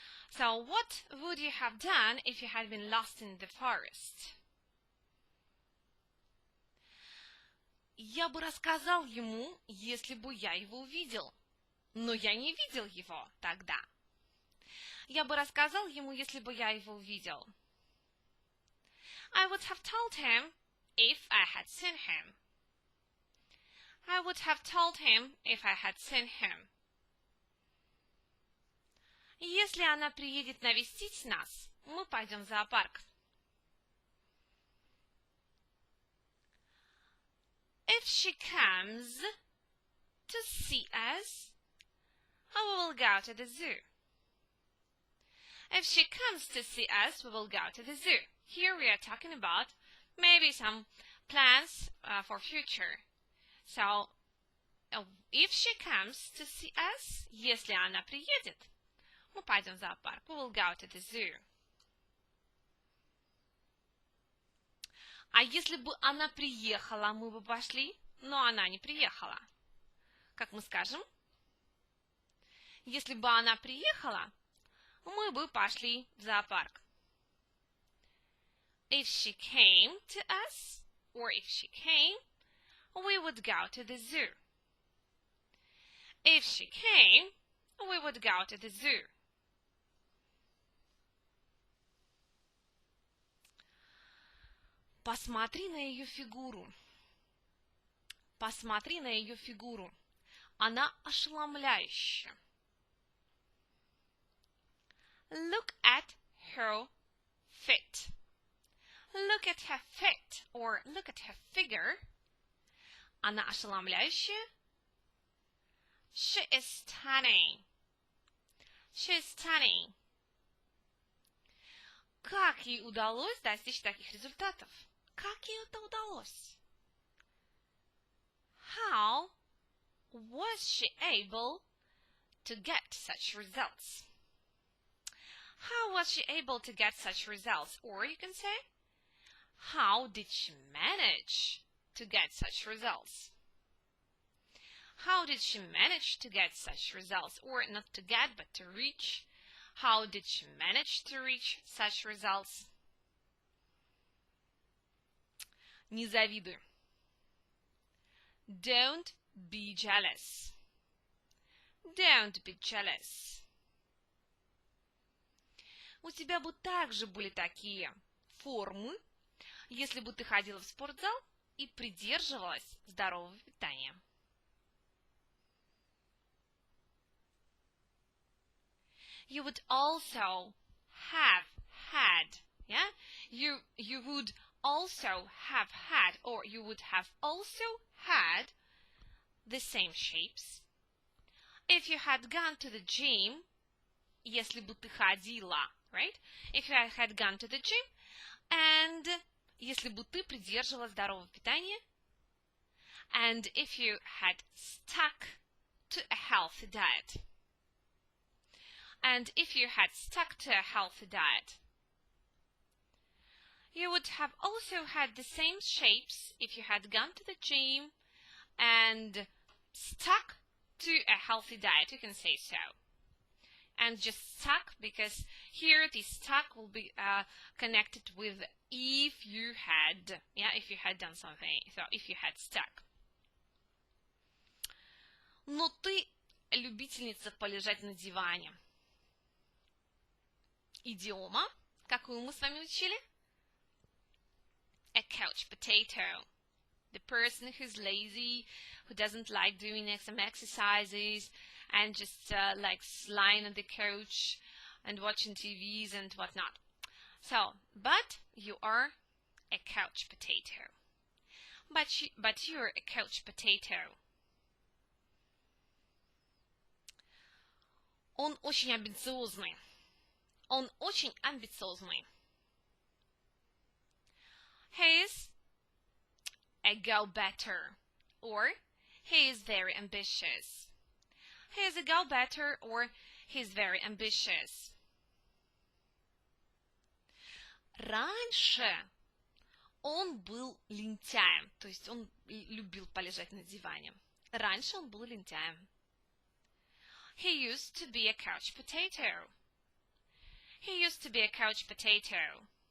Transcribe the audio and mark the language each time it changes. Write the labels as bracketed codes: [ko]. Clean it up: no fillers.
[en] So, what would you have done if you had been lost in the forest? [ru] Я бы рассказал ему, если бы я его увидел. Но я не видел его тогда. Я бы рассказал ему, если бы я его увидел. [en] I would have told him if I had seen him. I would have told him if I had seen him. [ru] Если она приедет навестить нас, мы пойдем в зоопарк. [en] If she comes to see us, we will go to the zoo. If she comes to see us, we will go to the zoo. Here we are talking about maybe some plans for future. So, if she comes to see us, [ru] если она приедет, мы пойдем в зоопарк. [en] We will go to the zoo. [ru] А если бы она приехала, мы бы пошли, но она не приехала. Как мы скажем? Если бы она приехала, мы бы пошли в зоопарк. [en] If she came to us, or if she came, we would go to the zoo. If she came, we would go to the zoo. [ru] Посмотри на ее фигуру. Посмотри на ее фигуру. Она ошеломляющая. [en] Look at her fit. Look at her fit, or look at her figure. [ru] Она ошеломляющая. [en] She is stunning. She is stunning. [ru] Как ей удалось достичь таких результатов? Как ей это удалось? [en] How was she able to get such results? How was she able to get such results? Or you can say, how did she manage to get such results? How did she manage to get such results? Or not to get, but to reach. How did she manage to reach such results? [ru] Не завидуй. [en] Don't be jealous. Don't be jealous. [ru] У тебя бы также были такие формы, если бы ты ходила в спортзал и придерживалась здорового питания. [en] You would also have had, yeah? You would also have had, or you would have also had the same shapes. If you had gone to the gym, [ru] если бы ты ходила, [en] right? If you had gone to the gym, and [ru] если бы ты придерживалась здорового питания, [en] and if you had stuck to a healthy diet. And if you had stuck to a healthy diet. You would have also had the same shapes if you had gone to the gym and stuck to a healthy diet. You can say so. And just stuck, because here the stuck will be connected with if you had, yeah, if you had done something. So if you had stuck. [ru] Но ты любительница полежать на диване. Идиома, какую мы с вами учили? [en] A couch potato. The person who's lazy, who doesn't like doing some exercises and just likes lying on the couch and watching TVs and whatnot. So, but you are a couch potato. But you're a couch potato. [ru] Он очень амбициозный. Он очень амбициозный. [en] He is a go-getter, or he is very ambitious. He is a go-getter, or he is very ambitious. [ru] Раньше он был лентяем, то есть он любил полежать на диване. Раньше он был лентяем. [en] He used to be a couch potato. He used to be a couch potato.